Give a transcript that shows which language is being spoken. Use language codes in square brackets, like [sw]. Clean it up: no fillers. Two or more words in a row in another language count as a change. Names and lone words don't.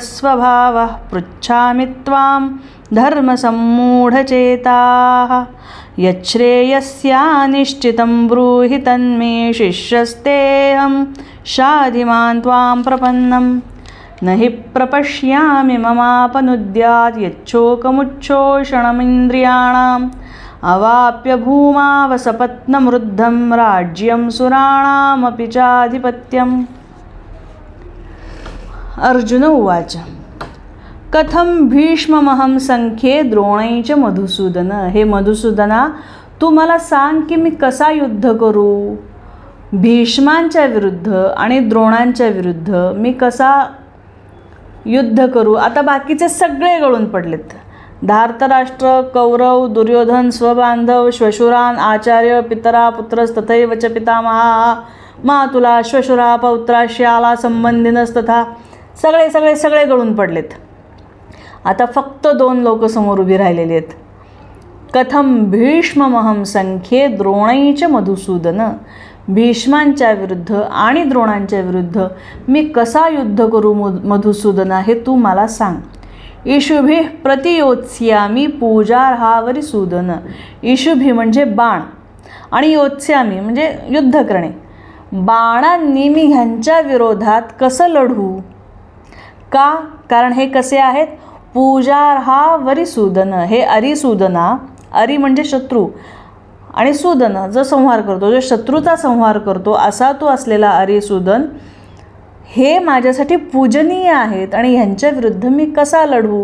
[sa] स्वभावः पृच्छामि त्वां धर्मसम्मूढचेताः यच्छ्रेयस्यानिश्चितं ब्रूहि तन्मे शिष्यस्तेऽहं शाधिमान् त्वां प्रपन्नम् न हि प्रपश्यामि ममापनुद्यात् यच्छोकमुच्छोषणमिन्द्रियाणाम् अवाप्य भूमावसपत्नमृद्धं राज्यं सुराणामपि चाधिपत्यम्. अर्जुन उवाच कथं भीष्ममहं संख्ये द्रोणैच मधुसूदन. [mr] हे मधुसूदना, तू मला सांग की मी कसा युद्ध करू. भीष्मांच्या विरुद्ध आणि द्रोणांच्या विरुद्ध मी कसा युद्ध करू. आता बाकीचे सगळे गळून पडलेत. [sa] धार्तराष्ट्र, कौरव, दुर्योधन, स्वबांधव, श्वशुरान, आचार्य, पितरा, पुत्रस्तथैव च पितामहा, मातुला, श्वशुरा, पौत्रा, श्याला, संबंधिनस्तथा [mr] सगळे सगळे सगळे गळून पडलेत. आता फक्त 2 लोक समोर उभी राहिलेली आहेत. [sa] कथं भीष्ममहं संख्ये द्रोणैच मधुसूदन. [mr] भीष्मांच्या विरुद्ध आणि द्रोणांच्या विरुद्ध मी कसा युद्ध करू मधुसूदना, हे तू मला सांग. [sa] इषुभिः प्रतियोत्स्यामि पूजार्हावरी सूदन. [mr] इषुभी म्हणजे बाण आणि योत्स्यामी म्हणजे युद्ध करणे. बाणांनी मी ह्यांच्या विरोधात कसं लढू. का? कारण हे कसे आहेत. [sa] पूजार्हावरी सूदन. [mr] हे अरिसूदना, अरी म्हणजे शत्रू आणि सूदन जो संहार करतो, जो शत्रूचा संहार करतो, असा तो असलेला अरिसूदन हे माझ्यासाठी पूजनीय आहेत आणि ह्यांच्या विरुद्ध मी कसा लढू.